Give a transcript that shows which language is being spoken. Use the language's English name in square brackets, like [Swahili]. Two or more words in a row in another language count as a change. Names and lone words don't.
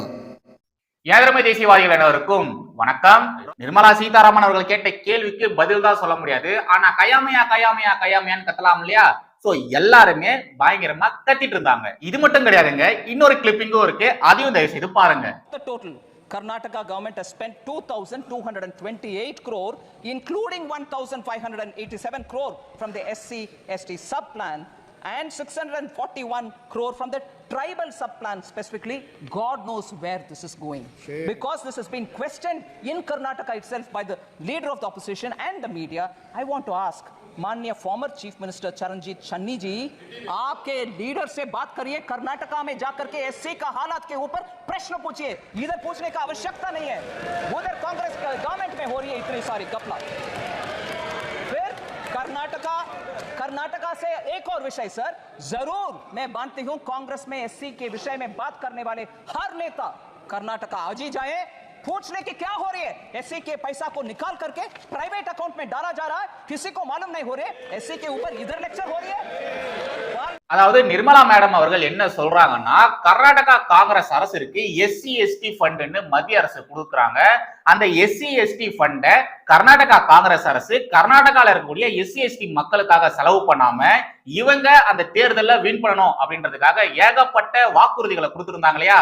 [Tamil] ஏதரமை தேசியவாதிகள் அனைவருக்கும் வணக்கம். நிர்மலா சீதாராமன் அவர்கள் கேட்ட கேள்விக்கு பதில் தான் சொல்ல முடியாது. ஆனா கயாமையா கயாமையா கயாமையான்னு கத்தலாம் இல்லையா? சோ எல்லாருமே பயங்கரமா கத்திட்டு இருந்தாங்க. இது மட்டும் கிடையாதுங்க, இன்னொரு கிளிப்பிங்கும் இருக்கு, அதையும் தயவு செய்து பாருங்க. [English] Karnataka government has spent 2,228 crore, including 1,587 crore from the SC/ST sub-plan and 641 crore from the tribal sub-plan specifically. God knows where this is going. Sure. Because this has been questioned in Karnataka itself by the leader of the opposition and the media. I want to ask [Hindi] माननीय [English] former chief minister [Hindi] चरणजीत चन्नी जी, आपके लीडर से बात करिए, कर्नाटका में जाकर के एससी का हालात के ऊपर प्रश्न पूछिए. इधर पूछने का आवश्यकता नहीं है, उधर कांग्रेस गवर्नमेंट में हो रही है इतनी सारी घपला. फिर कर्नाटका से एक और विषय सर, जरूर मैं मानती हूं कांग्रेस में एससी के विषय में बात करने वाले हर नेता कर्नाटका आज ही जाए, पूछने की क्या हो रही है. एससी के पैसा को निकाल करके [English] private account [Hindi] में डाला जा रहा है, किसी को मालूम नहीं हो रहे. एससी के ऊपर इधर लेक्चर हो रही है. [Tamil] அதாவது நிர்மலா மேடம் அவர்கள் என்ன சொல்றாங்கன்னா, கர்நாடகா காங்கிரஸ் அரசுக்கு SC/ST ஃபண்ட்னு மத்திய அரசு கொடுக்குறாங்க. அந்த SC/ST ஃபண்டை கர்நாடகா காங்கிரஸ் அரசு கர்நாடகால இருக்கக்கூடிய SC/ST மக்களுக்காக செலவு பண்ணாம இவங்க அந்த தேர்தலில் வின் பண்ணணும் அப்படின்றதுக்காக ஏகப்பட்ட வாக்குறுதிகளை கொடுத்திருந்தாங்க இல்லையா?